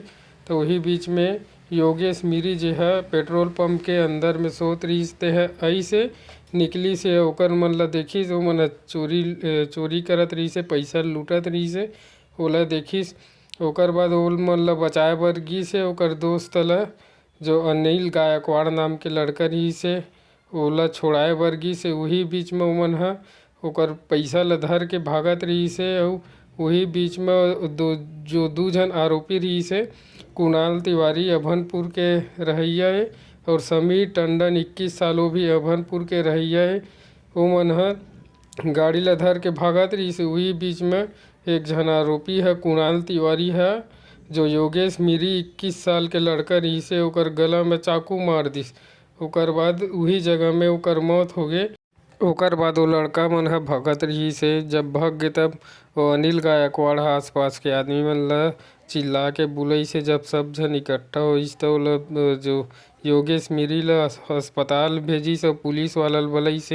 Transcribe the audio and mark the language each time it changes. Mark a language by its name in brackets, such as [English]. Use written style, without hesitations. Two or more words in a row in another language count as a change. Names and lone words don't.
[Chhattisgarhi] तो वही बीच में योगेश मिरी जो है पेट्रोल पंप के अंदर में सोत रही है, ऐसे निकली से ओकर मन ला देखी जो मन चोरी करत रही से, पैसा लूटत रही से, ओला देखिस। ओकर बाद ओल मन ला बचाए बर गिस है ओकर दोस्त ला, जो अनिल गायकवाड़ नाम के लड़का रही से, ओला छोड़ाए बर गिस है। वही बीच में ओमन ओकर पैसा ला धर के भागत रही से। और वही बीच में दो जन आरोपी रही से, कुणाल तिवारी अभनपुर के रहैया है और समीर टंडन 21 सालों भी अभनपुर के रहैया है। ओमन गाड़ी ला धर के भागत रही से। वही बीच में एक जन आरोपी है कुणाल तिवारी है, जो योगेश मिरी 21 साल के लड़का रही से, ओकर गला में चाकू मार दिस। ओकर बाद वही जगह में ओकर मौत हो गए। ओकर बाद वो लड़का मन भगत रही से। जब भग गए तब वो अनिल गायकवाड़ आसपास के आदमी मन ला चिल्ला के बुलई से, जब सब जन इकट्ठा होइस तो जो योगेश मिरी ला अस्पताल भेजी सब पुलिस वाला बुलई से।